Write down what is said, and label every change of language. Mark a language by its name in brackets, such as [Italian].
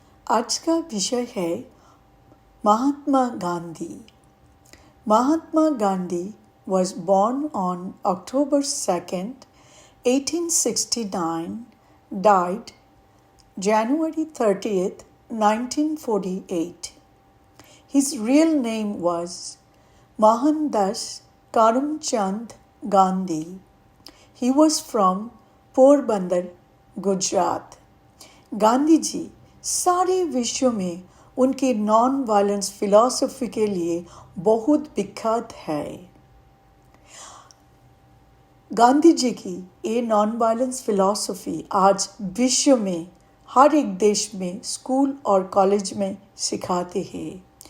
[Hindi] आज का विषय है Mahatma Gandhi. [English] Mahatma Gandhi was born on October 2nd, 1869, died January 30th, 1948. His real name was Mohandas Karamchand Gandhi. He was from Porbandar, Gujarat. [Hindi] Gandhi ji सारे विश्व में उनके [English] non violence philosophy [Hindi] के लिए बहुत विख्यात है। गांधी जी की ये [English] non violence philosophy [Hindi] आज विश्व में हर एक देश में स्कूल और कॉलेज में सिखाते हैं।